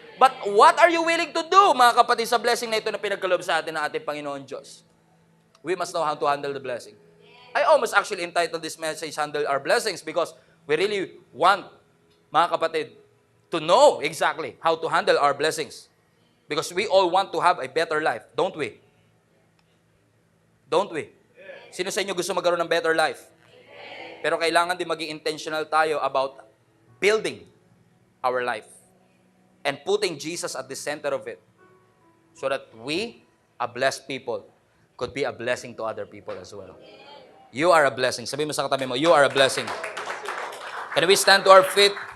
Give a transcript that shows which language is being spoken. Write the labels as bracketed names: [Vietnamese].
[English] But what are you willing to do, mga kapatid, [Filipino] sa blessing na ito na pinagkaloob sa atin ng ating Panginoon Diyos? [English] We must know how to handle the blessing. I almost actually entitled this message, "Handle Our Blessings," because we really want, [Filipino] mga kapatid, [English] to know exactly how to handle our blessings. Because we all want to have a better life, don't we? Don't we? [Filipino] Sino sa inyo gusto magkaroon ng better life? Pero kailangan din maging intentional tayo [English] about building our life and putting Jesus at the center of it so that we, a blessed people, could be a blessing to other people as well. You are a blessing. [Filipino] Sabi mo sa katabi mo, [English] you are a blessing. Can we stand to our feet?